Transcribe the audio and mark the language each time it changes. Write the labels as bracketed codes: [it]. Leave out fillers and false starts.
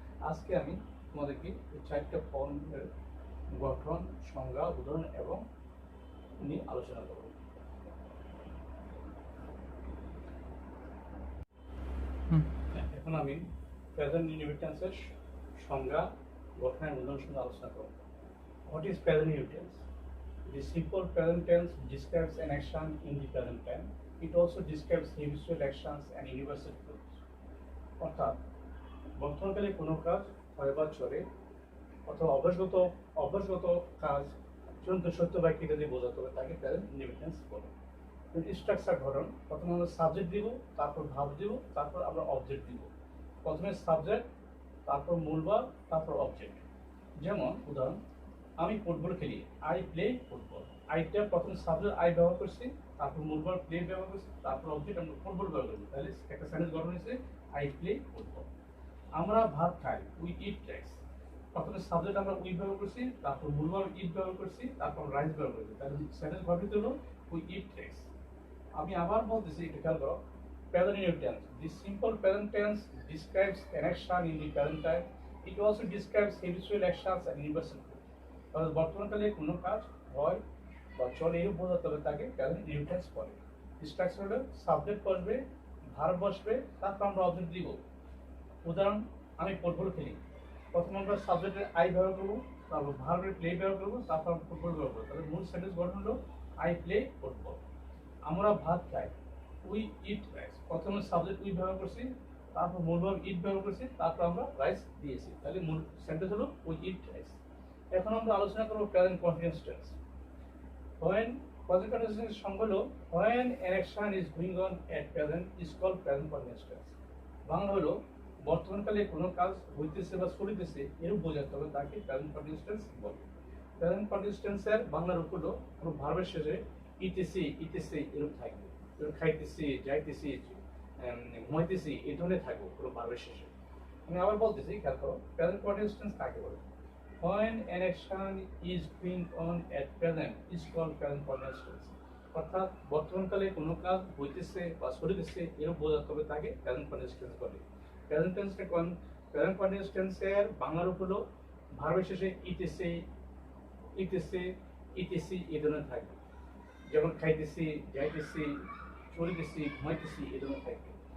[bn] আজকে আমি তোমাদেরকে এই 4টা ফর্মের গঠন, সংজ্ঞা, উদাহরণ এবং নিয়ে আলোচনা করব। এখন আমি প্রেজেন্ট ইনডিফিনিট টেন্সের সংজ্ঞা, গঠন এবং উদাহরণ সঙ্গে আলোচনা করব। [en] What is present immediate tense? The simple present tense describes an action in the present time. It also describes habitual actions and universal truths. [bn] অর্থাৎ বর্তমানকালে কোনো কাজ হয় বা চলে, অথবা অভ্যাসগত কাজ চূড়ান্ত সত্য বাক্য ইত্যাদি বোঝাতে হবে, তাকে প্রেজেন্ট ইনডিফিনিট টেন্স বলে। স্ট্রাকচার গঠন, প্রথমে আমরা সাবজেক্ট দিব, তারপর ভার্ব দিব, তারপর আমরা অবজেক্ট দিব। প্রথমে সাবজেক্ট, তারপর মূল ভার্ব, তারপর অবজেক্ট। যেমন উদাহরণ, আমি ফুটবল খেলি, [en] I play football. [bn] আইটা প্রথম সাবজেক্ট আই ব্যবহার করছি, তারপর মূল ভার্ব প্লে ব্যবহার করছি, তারপর অবজেক্ট আমরা ফুটবল ব্যবহার করছি, তাহলে একটা সেন্টেন্স গঠন হয়েছে [en] I play football. [bn] আমরা ভাত খাই, [en] We eat rice. [bn] প্রথমে সাবজেক্ট আমরা উই ব্যবহার করছি, তারপর মূল ভার্ব ইট ব্যবহার করছি, তারপর রাইস ব্যবহার করছি, তাহলে সেন্টেন্স গঠিত হলো উই ইট রাইস। আমি আবার বলতেছি, একটু খেয়াল করো, present indefinite tense. [en] The simple present tense describes an action in the present time. It also describes habitual actions and universal truths. [bn] অর্থাৎ বর্তমানকালে কোনো কাজ হয় বা চলে এরূপ বোঝাতে হবে, তাকে প্রেজেন্ট ইনডিফিনিট টেন্স বলে। স্ট্রাকচার হলো সাবজেক্ট বসবে, ভার্ব বসবে, তারপর আমরা অবজেক্ট দিব। উদাহরণ, আমি ফুটবল খেলি। প্রথমে আমরা সাবজেক্টের আই ব্যবহার করবো, তারপর ভার্বের প্লে ব্যবহার করবো, তারপর ফুটবল ব্যবহার করবো, তাহলে মূল সেন্টেন্স গঠন হলো [en] I play football. [bn] আমরা ভাত খাই, [en] We eat rice. [bn] প্রথমে সাবজেক্ট উই ব্যবহার করছি, তারপর মূল ভার্ব ইট ব্যবহার করছি, তারপর আমরা রাইস দিয়েছি, তাহলে মূল সেন্টেন্স হলো উই ইট রাইস। এখন আমরা আলোচনা করব present continuous tense. [en] When present continuous [bn] সংজ্ঞা হলো [en] when an action is going on at present is called present continuous tense. [bn] Bangla হলো বর্তমানকালে কোনো কাজ হইতেছে বা চলিতেছে এরূপ বোঝাতে হবে, তাকে প্রেজেন্ট কন্টিনিউয়াস টেন্স বলে। প্রেজেন্ট কন্টিনিউয়াস টেন্সের বাংলা রূপ হলো কোনো ভার্বের শেষে ইতেছে ইতেছে এরূপ থাকবে, খাইতেছি, যাইতেছি, ঘুমাইতেছি এই ধরনের থাকবে কোনো ভার্বের শেষে। আমি আবার বলতেছি, খেয়াল করো, প্রেজেন্ট কন্টিনিউয়াস টেন্স কাকে বলে? [en] When an action is going on at present is called present continuous tense. [bn] অর্থাৎ বর্তমানকালে কোনো কাজ হইতেছে বা চলিতেছে এরূপ বোঝাতে হবে, তাকে প্রেজেন্ট কন্টিনিউয়াস টেন্স বলে। প্রেজেন্ট কন্টিনিউয়াস টেন্সের বাংলা রূপ হলো ভার্বের শেষে ইতেছে ইতেছে ইতেছি এই ধরনের থাকবে, যেমন খাইতেছি, যাইতেছি, চলিতেছি, ঘুমাইতেছি এই ধরনের থাকবে।